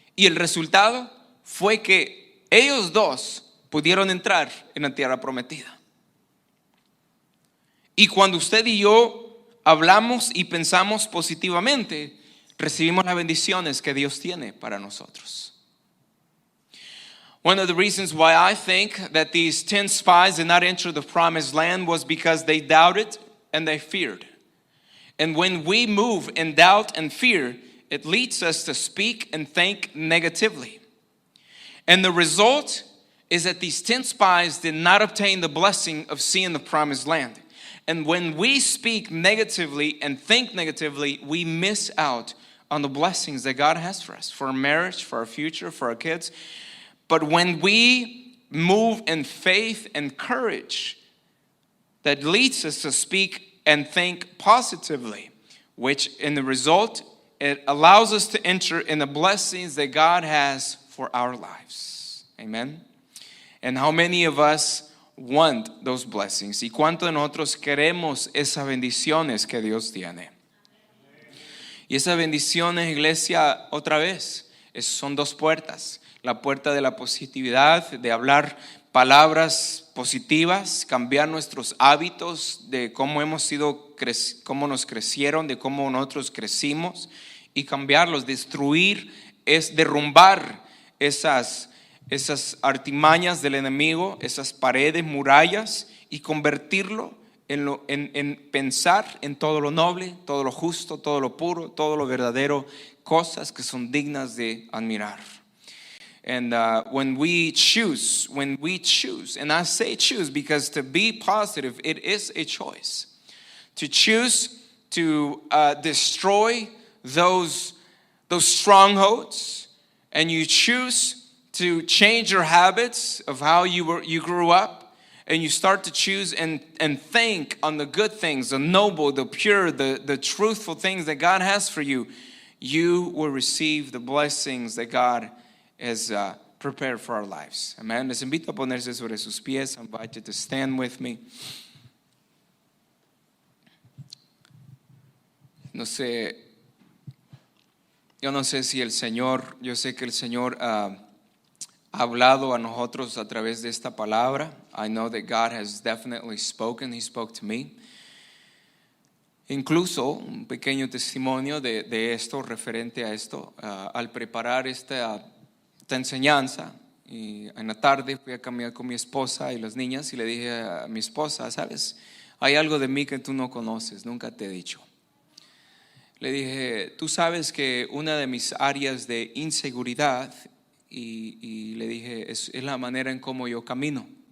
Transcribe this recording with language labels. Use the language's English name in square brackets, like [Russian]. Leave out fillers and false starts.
[Spanish] Y el resultado fue que ellos dos pudieron entrar en la tierra prometida. Y cuando usted y yo hablamos y pensamos positivamente, recibimos las bendiciones que Dios tiene para nosotros. [English] One of the reasons why I think that these 10 spies did not enter the promised land was because they doubted and they feared. And when we move in doubt and fear, it leads us to speak and think negatively. And the result is that these 10 spies did not obtain the blessing of seeing the promised land. And when we speak negatively and think negatively, we miss out on the blessings that God has for us, for our marriage, for our future, for our kids. But when we move in faith and courage, that leads us to speak and think positively, which in the result it allows us to enter in the blessings that God has for our lives. Amen. And how many of us want those blessings? [Spanish] ¿Y cuánto de nosotros queremos esas bendiciones que Dios tiene? Y esas bendiciones, iglesia, otra vez, son dos puertas. La puerta de la positividad, de hablar palabras positivas, cambiar nuestros hábitos de cómo hemos sido, cómo nos crecieron, de cómo nosotros crecimos, y cambiarlos, destruir, es derrumbar esas artimañas del enemigo, esas paredes, murallas, y convertirlo en pensar en todo lo noble, todo lo justo, todo lo puro, todo lo verdadero, cosas que son dignas de admirar. [English] And when we choose, and I say choose because to be positive, it is a choice. To choose to destroy those strongholds, and you choose to change your habits of how you grew up, and you start to choose and think on the good things, the noble, the pure, the truthful things that God has for you, you will receive the blessings that God has prepared for our lives. Amen. [Spanish] Les invito a ponerse sobre sus pies. [English] I invite you to stand with me. [Spanish] Yo no sé si el Señor, yo sé que el Señor ha hablado a nosotros a través de esta palabra. [English] I know that God has definitely spoken. He spoke to me. [Spanish] Incluso un pequeño testimonio de esto, referente a esto, al preparar esta enseñanza, y en la tarde fui a caminar con mi esposa y las niñas, y le dije a mi esposa, ¿sabes? Hay algo de mí que tú no conoces, nunca te he dicho. Le dije, tú sabes que una de mis áreas de inseguridad, y le dije, es la manera en cómo yo camino.